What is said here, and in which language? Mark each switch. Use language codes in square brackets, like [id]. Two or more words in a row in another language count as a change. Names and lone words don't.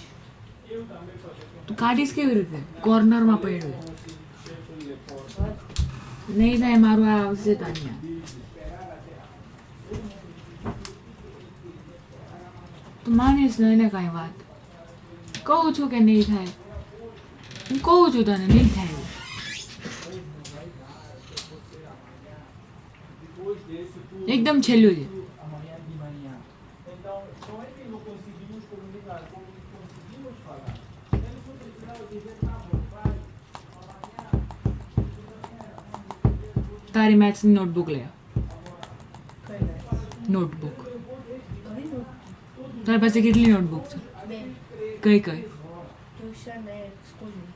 [gu] તું કાઢીશ કેવી રીતે કોર્નરમાં પડ્યું નહીં થાય મારું આ આવશે તાન્યા તું માનીશ ને એને કાંઈ વાત કહું છું કે નહીં થાય હું કહું છું તને નહીં થાય એકદમ છેલ્લું છે [pt] Então, como é que não conseguimos comunicar? Como conseguimos falar? Ele foi [gu] તારી મેથ્સની નોટબુક લે નોટબુક તારી પાસે કેટલી નોટબુક છે કઈ કઈ ટ્યુશન ને સ્કૂલની